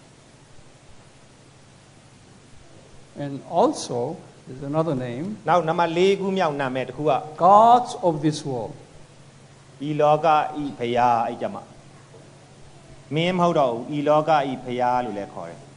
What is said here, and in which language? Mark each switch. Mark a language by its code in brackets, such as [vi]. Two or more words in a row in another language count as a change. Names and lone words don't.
[en] And also, there's another name, [my] နောက်နံပါတ်4ခုမြောက်နာမည်တစ်ခုက [en] gods of this world. [my] ဤလောကဤဘုရားအဲ့ကြမှာမင်းမဟုတ်တော့ဘူးဤလောကဤဘုရားလို့လည်းခေါ်တယ်